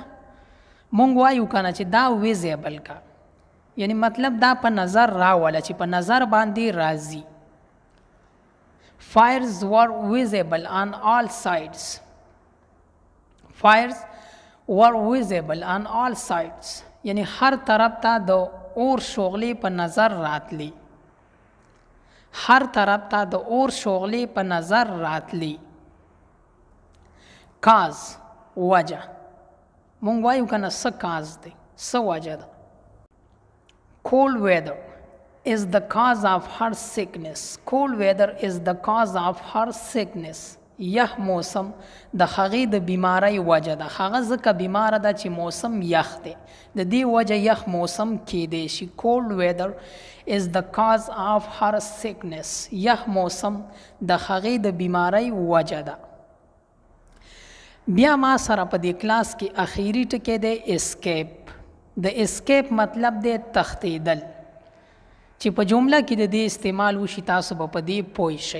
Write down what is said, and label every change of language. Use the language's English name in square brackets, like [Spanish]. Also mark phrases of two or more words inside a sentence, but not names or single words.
[Pashto] مونږ وایو کنه چې دا visible کا، یعنی مطلب دا په نظر راوله چې په نظر باندې راځي. [English] fires were visible on all sides. fires were visible on all sides. [Pashto] یعنی هر طرف ته د اور شغلې په نظر راتلی. هر طرف ته د اور شغلې په نظر راتلی. cause وجه. مونږ وایو کنه څه cause دی، څه وجه ده. [English] cold weather is the cause of her sickness. cold weather is the cause of her sickness. [Pashto] یخ موسم د هغې د بیماری وجه ده. هغه ځکه بیماره ده چې موسم یخ دی، د دې وجه یخ موسم کیدی شي. cold weather is the cause of her sickness. یخ موسم د هغې د بیماری وجه ده. بیا ما سره په دې کلاس کې اخیری ټکی دی اسکیپ. د اسکیپ مطلب دی تښتېدل، چې په جمله کې د دې استعمال وشي تاسو به په دې پوه شئ.